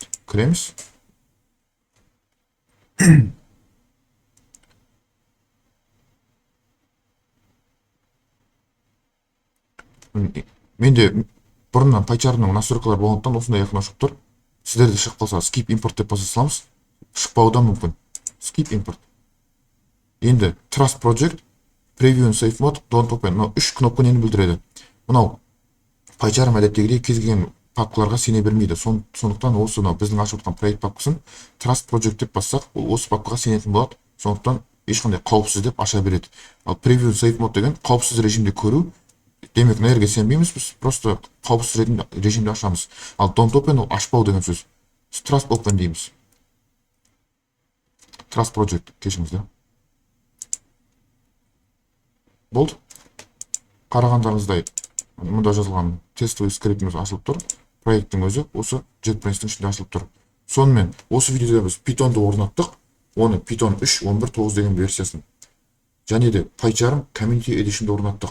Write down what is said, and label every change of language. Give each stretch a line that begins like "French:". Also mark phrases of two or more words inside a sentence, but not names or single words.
Kazakh: Кіреміз. Менде бұрыннан PyCharmның настройкалар болғандықтан осындай айқын ашып тұр. Сіздерде шығып қалса
English: skip import
Kazakh: деп баса саламыз. Шықпауы да мүмкін.
English: Skip import. Енді Trust Project, Preview and Save Mode, Don't Open.
Kazakh: Мынау 3 кнопка нені білдіреді? Мынау PyCharm әдеттегідей кез келген папкаларға сене бермейді. Сондықтан осы біздің ашып отқан проект папкасын
English: Trust Project
Kazakh: деп бассақ, ол осы папкаға сенетін болады. Сондықтан ешқандай қауіпсіз деп аша береді. Ал
English: Preview and Save Mode
Kazakh: деген қауіпсіз режимде көру. Демек, мына жерге сенбейміз, біз просто қауіпсіз режимде ашамыз. Ал
English: Don't Open
Kazakh: ол ашпау деген сөз.
English: Trust Open дейміз. Trust Project
Kazakh: кешіңіздер. Болды. Қарағандарыңыздай мұнда жазылған тестовый скриптіміз ашылып тұр. Проекттің өзі осы JetBrains-тің ішінде ашылып тұр. Сонымен осы видеода біз Python-ды орнаттық. Оны Python 3.11.9 деген версиясын. Және де PyCharm Community Edition-ді орнаттық.